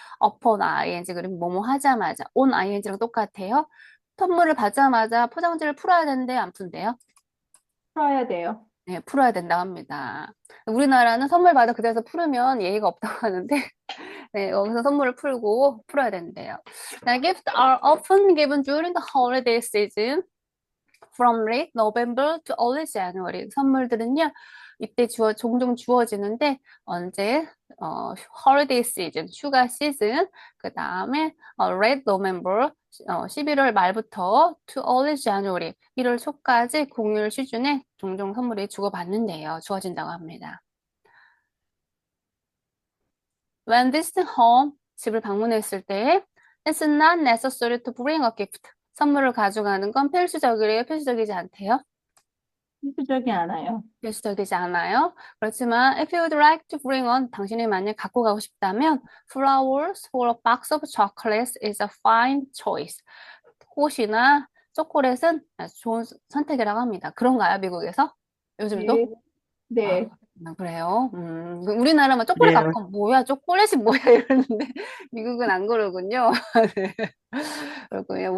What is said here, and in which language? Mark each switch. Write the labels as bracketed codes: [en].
[ko] upon ing 그러면 뭐뭐 하자마자. on ing 랑 똑같아요. 선물을 받자마자 포장지를 풀어야 되는데 안 푼대요. 풀어야 돼요. 네, 풀어야 된다고 합니다. 우리나라는 선물 받아 그대로 풀으면 예의가 없다고 하는데, 네, 여기서 선물을 풀고 풀어야 된대요. [en] Now, gifts are often given during the holiday season. From late November to early January. [ko] 선물들은요, 이때 종종 주어지는데, 언제? holiday season, 휴가 시즌, 그 다음에 late November, 11월 말부터 to early January, 1월 초까지 공휴일 시즌에 종종 선물이 주어진다고 합니다. [en] When visiting home, 집을 방문했을 때, it's not necessary to bring a gift. [ko] 선물을 가져가는 건 필수적이래요? 필수적이지 않대요? 필수적이 않아요. 필수적이지 않아요. [en] 그렇지만 if you'd like to bring on 당신이 만약 갖고 가고 싶다면 flowers or a box of chocolates is a fine choice. [ko] 꽃이나 초콜릿은 아주 좋은 선택이라고 합니다. 그런가요, 미국에서? 요즘도? 네, 아, 네. 그래요? 우리나라만 초콜릿 그래요. 갖고 뭐야, 초콜릿이 뭐야 이러는데 미국은 안 그러군요. 네. 그렇군요.